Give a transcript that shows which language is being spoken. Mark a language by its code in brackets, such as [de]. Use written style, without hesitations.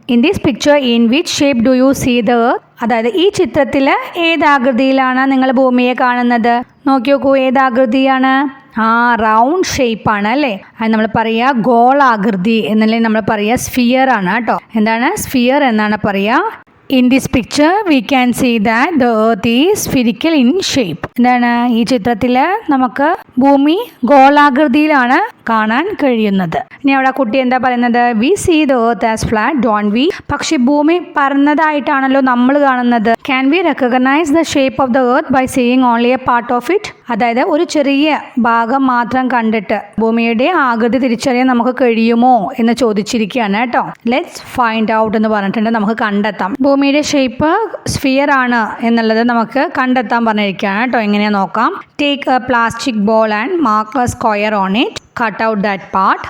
[en] In this picture in which shape do you see the earth? [ml] അതായത് ഈ ചിത്രത്തിൽ ഏതാകൃതിയിലാണ് നിങ്ങൾ ഭൂമിയെ കാണുന്നത്? നോക്കി നോക്കൂ, ഏതാകൃതിയാണ്? റൗണ്ട് ഷേപ്പ് ആണ് അല്ലേ. അത് നമ്മൾ പറയുക ഗോളാകൃതി എന്നല്ലേ നമ്മൾ പറയുക. സ്ഫിയർ ആണ് കേട്ടോ. എന്താണ്? സ്ഫിയർ എന്നാണ് പറയുക. [en] In this picture we can see that the earth is spherical in shape. [ml] എന്താണ്? ഈ ചിത്രത്തിൽ നമുക്ക് ഭൂമി ഗോളാകൃതിയിലാണ് കാണാൻ കഴിയുന്നത്. ഇനി അവിടെ കുട്ടി എന്താ പറയുന്നത്? [en] We see the earth as flat, don't we? [ml] പക്ഷെ ഭൂമി പരന്നതായിട്ടാണല്ലോ നമ്മൾ കാണുന്നത്. [en] Can we recognize the shape of the earth by seeing only a part of it? [ml] അതായത് ഒരു ചെറിയ ഭാഗം മാത്രം കണ്ടിട്ട് ഭൂമിയുടെ ആകൃതി തിരിച്ചറിയാൻ നമുക്ക് കഴിയുമോ എന്ന് ചോദിച്ചിരിക്കുകയാണ് കേട്ടോ. [en] let's find out [ml] എന്ന് പറഞ്ഞിട്ടുണ്ട്. നമുക്ക് കണ്ടെത്താം ഭൂമിയുടെ ഷേപ്പ് സ്ഫിയർ ആണ് എന്നുള്ളത് നമുക്ക് കണ്ടെത്താൻ പറഞ്ഞിരിക്കുകയാണ് കേട്ടോ. എങ്ങനെയാ നോക്കാം. [en] Take a plastic ball and mark a square on it, cut out that part.